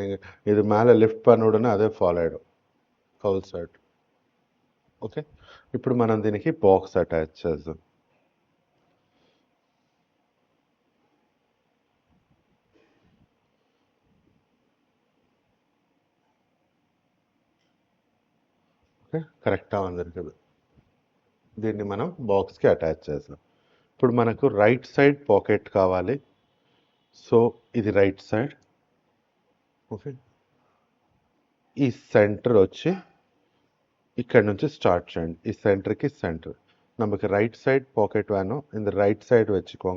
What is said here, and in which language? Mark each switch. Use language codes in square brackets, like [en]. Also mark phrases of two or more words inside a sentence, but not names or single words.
[ta] நீங்கள் இது மேலே லிஃப்ட் பண்ண உடனே அதே ஃபால் ஆகிடும் [en] cowl side. [te] ఓకే, ఇప్పుడు మనం దీనికి [en] box attach [te] చేద్దాం. [ta] ఓకే, கரெக்ட்டா வந்திருக்குது. [te] దీన్ని మనం [en] boxకి attach [te] చేద్దాం. ఇప్పుడు మనకు [en] right side pocket [te] కావాలి. సో ఇది [en] right side. [te] ఓకే, ఈ సెంటర్ వచ్చి ఇక్కడ నుంచి ஸ்டார்ட் చేయండి. ఈ సెంటర్కి సెంటర్ [ta] நமக்கு [en] right side pocket [ta] வேணும். இந்த [en] right side [ta] வச்சுக்கோங்க.